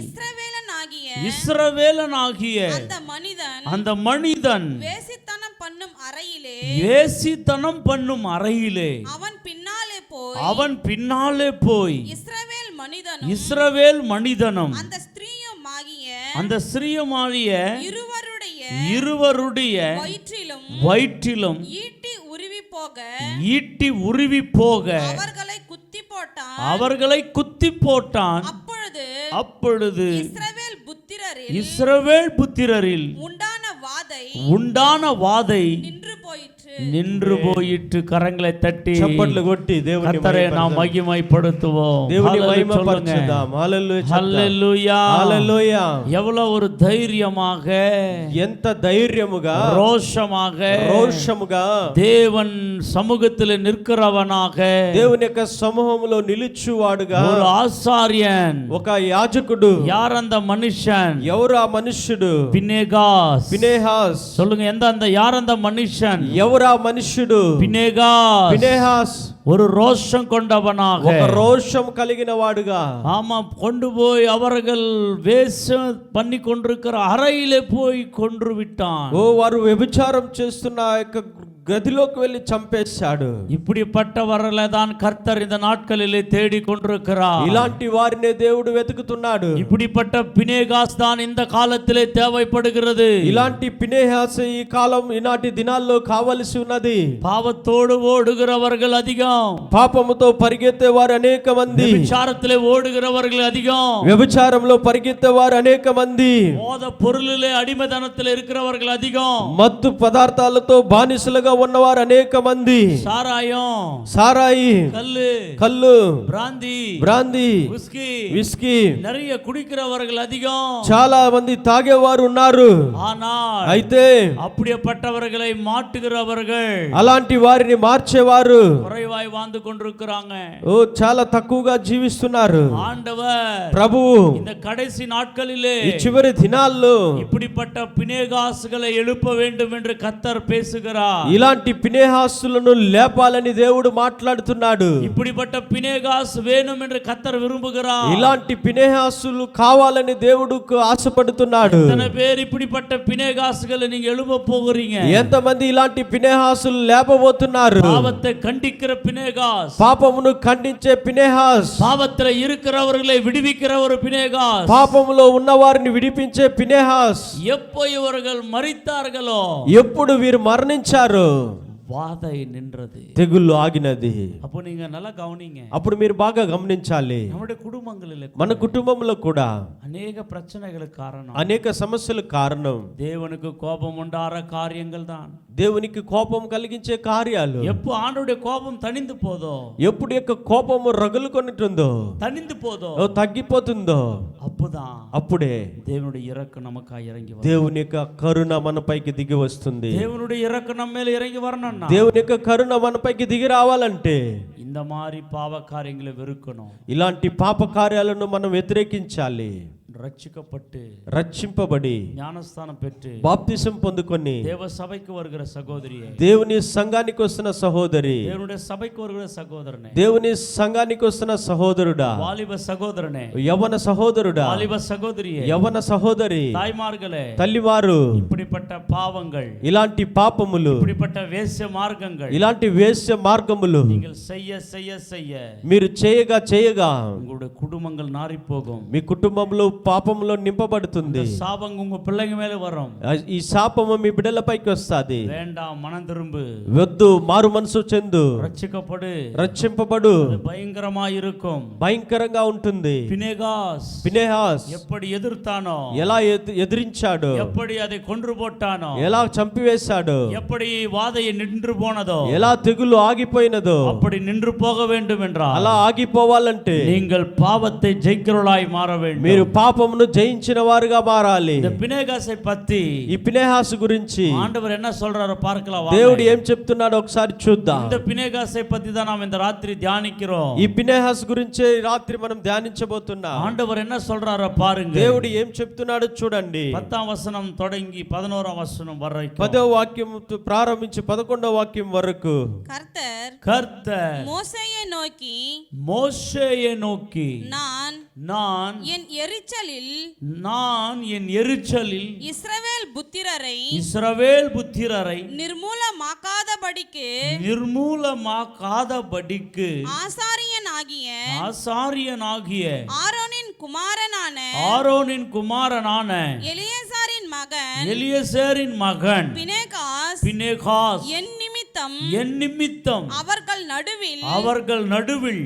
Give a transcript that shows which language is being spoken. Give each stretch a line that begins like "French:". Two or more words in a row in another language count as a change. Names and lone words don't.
Tamil: இஸ்ரவேலனாகிய அந்த மனிதன் வேசித்தனம் பண்ணும் அறையிலே அவன் பின்னாலே போய் இஸ்ரவேல் மனிதனும் அந்த ஸ்திரீயுமாகிய இருவருடைய வயிற்றிலும் ஈட்டி உருவி போக அவர்களை குத்தி போட்டான். அப்பொழுது இஸ்ரவேல் புத்திரரில் உண்டான வாதை நின்று போயிற்று. கரங்களை தட்டி சப்பట్లు கொட்டி கர்த்தரை நாம் மகிமைப்படுத்துவோம்.
Telugu: దేవుని మహిమపరచుదాం. హల్లెలూయా హల్లెలూయా.
Tamil: எவ்வளவு ஒரு தைரியமாக,
Telugu: ఎంత ధైర్యముగా,
Tamil: రోషముగా தேவன் சமூகத்தில் நிற்கிறவனாக,
Telugu: దేవుని యొక్క సమూహంలో నిలుచువాడుగా
Tamil: ஒரு ஆசாரியன்,
Telugu: ఒక యాజకుడు.
Tamil: யார் அந்த மனுஷன்?
Telugu: ఎవరు ఆ మనుష్యుడు?
Tamil: பினேகாஸ். சொல்லுங்க, அந்த யார் அந்த மனுஷன்?
Telugu: ఎవరు ఆ మనుష్యుడు?
Tamil: பினேகாஸ் ஒரு ரோஷம் கொண்டவனாக,
Telugu: ఒక రోషం కలిగిన వాడుగా.
Tamil: ஆமா, கொண்டு போய் அவர்கள் வேஷம் பண்ணி கொண்டிருக்கிற அறையிலே போய் கொன்று விட்டான்.
Telugu: ఓ వారు వ్యభిచారం చేస్తున్న యొక్క గదిలోకి వెళ్ళి చంపేశాడు.
Tamil: இப்படிப்பட்டவர்களை தான் கர்த்தர் இந்த நாட்களிலே தேடி கொண்டிருக்கிறார்.
Telugu: ఇలాంటి వారినే దేవుడు వెతుకుతున్నాడు.
Tamil: இப்படிப்பட்ட பினேகாஸ் தான் இந்த காலத்திலே தேவைப்படுகிறது.
Telugu: ఇలాంటి పినేహాస్ ఈ కాలం ఈనాటి దినాల్లో కావలసి ఉన్నది.
Tamil: பாவத்தோடு ஓடுகிறவர்கள் அதிகம்,
Telugu: పాపముతో పరిగెత్తే వారు అనేక మంది,
Tamil: விபச்சாரத்திலே ஓடுகிறவர்கள் அதிகம்,
Telugu: వ్యభిచారంలో పరిగెత్తే వారు అనేక మంది,
Tamil: போத பொருளிலே அடிமைத்தனத்திலே இருக்கிறவர்கள் அதிகம்,
Telugu: మత్తు పదార్థాలతో బానిసలుగా ఉన్నవారు అనేక మంది, సారాయి, కల్లు,
Tamil: பிராந்தி,
Telugu: విస్కీ
Tamil: நிறைய குடிக்கிறவர்கள் அதிகம்,
Telugu: చాలా మంది తాగేవారు ఉన్నారు.
Tamil: ஆனால்
Telugu: అయితే
Tamil: அப்படிப்பட்டவர்களை மாட்டுகிறவர்கள்,
Telugu: అలాంటి వారిని మార్చేవారు
Tamil: குறைவாய் வாழ்ந்து கொண்டிருக்கிறாங்க.
Telugu: ఓ చాలా తక్కువగా జీవిస్తున్నారు.
Tamil: ஆண்டவர்
Telugu: ప్రభువు
Tamil: இந்த கடைசி நாட்களிலே,
Telugu: ఈ చివరి దినాల్లో
Tamil: இப்படிப்பட்ட பினேகாஸ்களை எழுப்ப வேண்டும் என்று கர்த்தர் பேசுகிறார்.
Telugu: ఇలాంటి పినేహాసులను లేపాలని దేవుడు మాట్లాడుతున్నాడు.
Tamil: இப்படிப்பட்ட பினேகாஸ் வேணும் என்று கர்த்தர் விரும்புகிறார்.
Telugu: ఇలాంటి పినేహాసులు కావాలని దేవుడుకు ఆశపడుతున్నాడు.
Tamil: எத்தனை பேர் இப்படிப்பட்ட பினேகாஸ்களை நீங்க எழுப்ப போகிறீங்க?
Telugu: ఎంతమంది ఇలాంటి పినేహాసులు లేపబోతున్నారు?
Tamil: பாவத்தை கண்டிக்கிற பினேகாஸ்,
Telugu: పాపమును ఖండించే పినేహాస్,
Tamil: பாவத்துல இருக்கிறவர்களை விடுவிக்கிற ஒரு பினேகாஸ்,
Telugu: పాపములో ఉన్నవారిని విడిపించే పినేహాస్.
Tamil: எப்போ இவர்கள் மரித்தார்களோ,
Telugu: ఎప్పుడు వీరు మరణించారు,
Tamil: வாதை நின்றது,
Telugu: తెగుళ్ళు ఆగినది.
Tamil: அப்போ நீங்க நல்லா கவனிங்க.
Telugu: అప్పుడు మీరు బాగా గమనించాలి.
Tamil: நம்முடைய குடும்பங்களிலே,
Telugu: మన కుటుంబంలో కూడా
Tamil: அநேக பிரச்சனைகளுக்கு காரணம்,
Telugu: అనేక సమస్యలకు కారణం
Tamil: தேவனுக்கு கோபம் உண்டாற காரியங்கள் தான்.
Telugu: దేవునికి కోపం కలిగించే కార్యాలు.
Tamil: எப்போ ஆண்டவருடைய கோபம் தணிந்து போதோ,
Telugu: ఎప్పుడు యొక్క కోపము రగులుకొనిటుందో,
Tamil: தணிந்து போதோ,
Telugu: తగ్గిపోతుందో,
Tamil: அப்போதான்
Telugu: అప్పుడే
Tamil: தேவனுடைய இரக்கம் நமக்காய் இறங்கி வரும்.
Telugu: దేవుని యొక్క కరుణ మనపైకి దిగి వస్తుంది.
Tamil: தேவனுடைய இரக்கம் நம்ம மேல இறங்கி வரணும்.
Telugu: దేవుని యొక్క కరుణ మనపైకి దిగి రావాలంటే
Tamil: இந்த மாதிரி பாவ காரியங்களை வெறுக்கணும்.
Telugu: ఇలాంటి పాప కార్యాలను మనం వ్యతిరేకించాలి. రక్షింపబడి జ్ఞానస్నానం పెట్టి బాప్తిసం పొందుకొని
Tamil: தேவ சபைக்கு வருகிற சகோதரியே,
Telugu: దేవుని సంఘానికి వస్తున్న సహోదరి,
Tamil: தேவனுடைய சபைக்கு வருகிற சகோதரனே,
Telugu: దేవుని సంఘానికి వస్తున్న సహోదరుడా,
Tamil: வாலிப சகோதரனே,
Telugu: యవన సహోదరుడా,
Tamil: வாலிப சகோதரியே,
Telugu: యవన సహోదరి,
Tamil: தாய்மார்களே,
Telugu: తల్లివారు,
Tamil: இப்படிப்பட்ட பாவங்கள்,
Telugu: ఇలాంటి పాపములు,
Tamil: இப்படிப்பட்ட
Telugu: వేశ్య మార్గங்கள், ఇలాంటి వేశ్య మార్గములు
Tamil: நீங்கள் செய்ய செய்ய செய்ய
Telugu: మీరు చేయగా చేయగా
Tamil: உங்களுடைய குடும்பங்கள் நாறிப்போகும்.
Telugu: మీ కుటుంబంలో పాపములో నింపబడుతుంది.
Tamil: శాపం உங்க பிள்ளைங்க மேல వరం.
Telugu: ఈ శాపము మీ బిడ్డలపైకి వస్తది.
Tamil: வேண்டாம், மனம் திரும்பு,
Telugu: వద్దు, మారు మనసు చెందు, రక్షింపబడు.
Tamil: భయంకరமாக இருக்கும்,
Telugu: భయంకరంగా ఉంటుంది. పినేహాస్
Tamil: எப்படி எதிர்த்தானோ,
Telugu: ఎలా ఎదిరించాడో,
Tamil: எப்படி அதை கொன்று போட்டானோ,
Telugu: ఎలా చంపివేశాడో,
Tamil: எப்படி வாதையை நின்று போனதோ,
Telugu: ఎలా తెగులు ఆగిపోయినదో,
Tamil: அப்படி நின்று போக வேண்டும் என்றால்,
Telugu: అలా ఆగిపోవాలంటే
Tamil: நீங்கள் பாவத்தை ஜெயிக்கிறவர்களாய் மாற வேண்டும்.
Telugu: మీరు పాపమును జయించిన వారుగా మారాలి.
Tamil: இந்த பினேகாசை பத்தி
Telugu: ఈ పినేహాసు గురించి
Tamil: ஆண்டவர் என்ன சொல்றாரோ பார்க்கலாம்.
Telugu: దేవుడు ఏం చెప్తున్నాడో ఒకసారి చూద్దాం.
Tamil: இந்த பினேகாசை பத்தி தான் நாம் இந்த ராத்திரி தியானிக்கிறோம்.
Telugu: ఈ పినేహాసు గురించే ఈ రాత్రి మనం ధ్యానించబోతున్నాం.
Tamil: ஆண்டவர் என்ன சொல்றாரோ பாருங்க.
Telugu: దేవుడు ఏం చెప్తున్నాడో చూడండి. 10వ వచనం தொடங்கி 11వ వచనం వరకు 10వ వాక్యం ప్రారంభించి 11వ వాక్యం వరకు
Tamil: கர்த்தர் மோசேயை நோக்கி மோசேயை நோக்கி நான் என் எரிச்சலில் இஸ்ரவேல் புத்திரரை நிர்மூலமாக்காதபடிக்கு ஆசாரியனாகிய ஆரோனின் குமாரனான எலியேசரின் மகன் பினேகாஸ் என் நிமித்தம் அவர்கள் நடுவில்